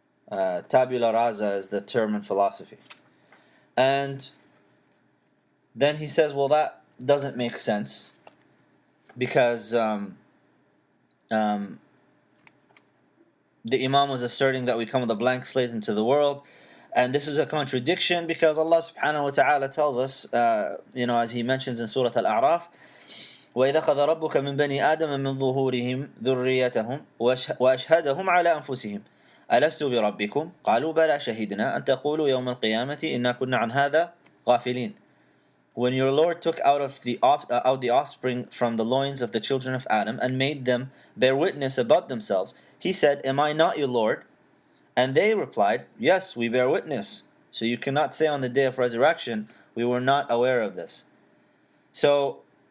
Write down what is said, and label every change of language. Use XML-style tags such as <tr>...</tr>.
<en>Tabula rasa is the term in philosophy. And then he says, well, that doesn't make sense, because the Imam was asserting that we come with a blank slate into the world. And this is a contradiction, because Allah subhanahu wa ta'ala tells us, as he mentions in Surah Al-A'raf,</en> <ar>وَإِذَا خَذَ رَبُّكَ مِنْ بَنِي آدَمَ مِنْ ظُهُورِهِمْ ذُرِّيَّتَهُمْ وَأَشْهَدَهُمْ عَلَى أَنفُسِهِمْ أَلَسْتُ بِرَبِّكُمْ قَالُوا بَلَى شَهِدْنَا أَنْ تَقُولُوا يَوْمَ الْقِيَامَةِ إِنَّا كُنَّا عَنْ هَذَا غَافِلِينَ.</ar> <en>When your Lord took out the offspring from the loins of the children of Adam and made them bear witness about themselves, he said, am I not your Lord? And they replied, yes, we bear witness. So you cannot say on the day of resurrection, we were not aware of this. So</en>